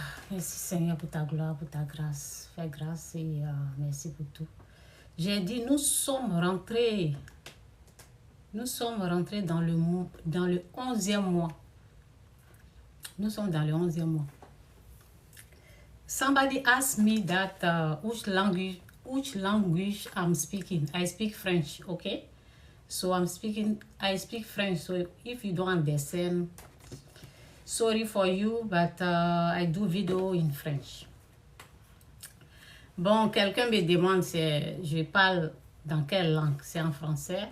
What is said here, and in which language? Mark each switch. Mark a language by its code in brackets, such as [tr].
[fr] Merci Seigneur pour ta gloire, pour ta grâce. Fais grâce et merci pour tout. J'ai dit, nous sommes rentrés dans le 11e mois. Nous sommes dans le 11e mois. [en] Somebody asked me that which language I'm speaking. I speak French, okay? So I speak French. So if you don't understand, sorry for you, but I do video in French. [fr] Bon, quelqu'un me demande si je parle dans quelle langue. C'est en français.